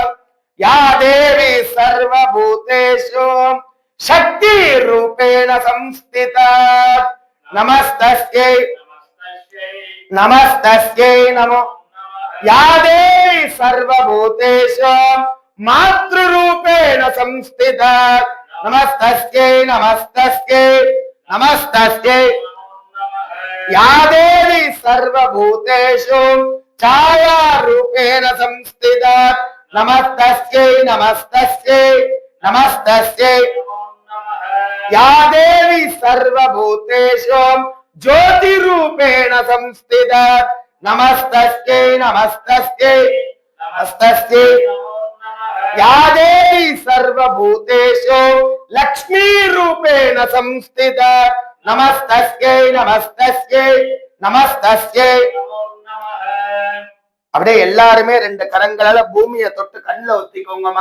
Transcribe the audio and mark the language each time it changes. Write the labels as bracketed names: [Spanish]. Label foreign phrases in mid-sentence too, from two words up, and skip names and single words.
[Sanskrit] या देवी सर्वभूतेषु शक्ति रूपेण संस्थिता नमस्तस्यै नमस्तस्यै नमो. या देवी सर्वभूतेषु मातृ रूपेण संस्थिता नमस्तस्यै नमस्तस्यै नमस्तस्यै. या देवी सर्वभूतेषु छाया रूपेण संस्थिता नमस्तस्यै नमस्तस्यै नमस्तस्यै. या देवी सर्वभूतेषु ज्योति रूपेण संस्थिता नमस्तस्यै नमस्तस्यै नमस्तस्यै. या देवी सर्वभूतेषु लक्ष्मी रूपेण संस्थिता नमस्तस्यै नमस्तस्यै नमस्तस्यै. [Tamil] அப்படியே எல்லாருமே 2 கரங்களால பூமியை தொட்டு கண்ணுல ஒத்திக்கோங்கம்மா.